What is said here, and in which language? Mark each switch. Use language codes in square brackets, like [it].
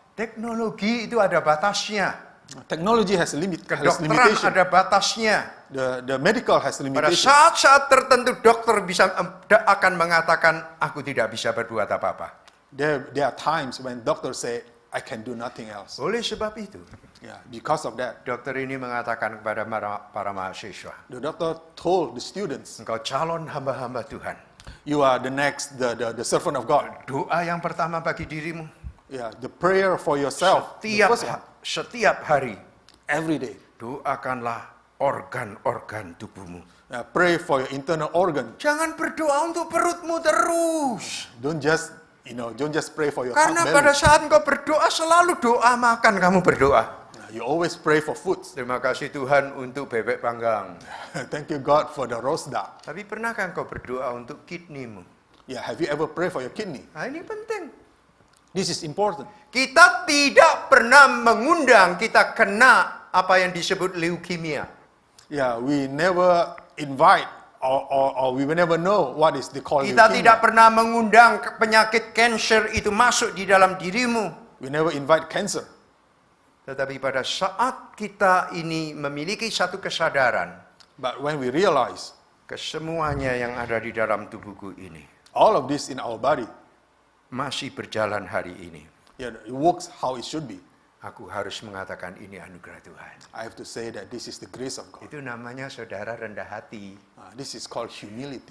[id] Teknologi itu ada batasnya. [en] Technology has [id] Kedokteran [en] limitation. [id] ada batasnya. [en] The medical has [id] Pada [en] limitation. [id] saat-saat tertentu dokter akan mengatakan, aku tidak bisa berbuat apa-apa. [en] There are times when doctors say, I can do nothing else. [id] Oleh sebab itu, [en] Yeah, because of that, [id] dokter ini mengatakan kepada para mahasiswa, [en] the doctor told the students, [id] engkau calon hamba-hamba Tuhan. [en] you are the next, the servant of God. [id] Doa yang pertama bagi dirimu, [en] Yeah, the prayer for yourself. The first one, [id] setiap hari, [en] every day. [id] doakanlah organ-organ tubuhmu. [en] Pray for your internal organ. [id] Jangan berdoa untuk perutmu terus. [en] Don't just pray for your [id] Karena [en] belly. [id] pada saat engkau berdoa, selalu doa makan kamu berdoa. [en] You always pray for food. [id] Terima kasih Tuhan untuk bebek panggang. [en] Thank you God for the roast duck. [id] Tapi pernahkah engkau berdoa untuk kidneymu? [en] Yeah, have you ever prayed for your kidney? [id] Nah, ini penting. [en] This is important. [id] Kita tidak pernah mengundang kita kena apa yang disebut leukemia. [en] Yeah, we never invite or we will never know what is the call [id] Kita [en] leukemia. [id] tidak pernah mengundang penyakit cancer itu masuk di dalam dirimu. [en] We never invite cancer. [id] Tetapi pada saat kita ini memiliki satu kesadaran, [en] But when we realize [id] kesemuanya yang ada di dalam tubuhku ini [en] all of this in our body, [id] masih berjalan hari ini, [en] yeah, it works how it should be. [id] aku harus mengatakan ini anugerah Tuhan. [en] I have to say that this is the grace of God. [id] Itu namanya saudara rendah hati. [en] This is called humility.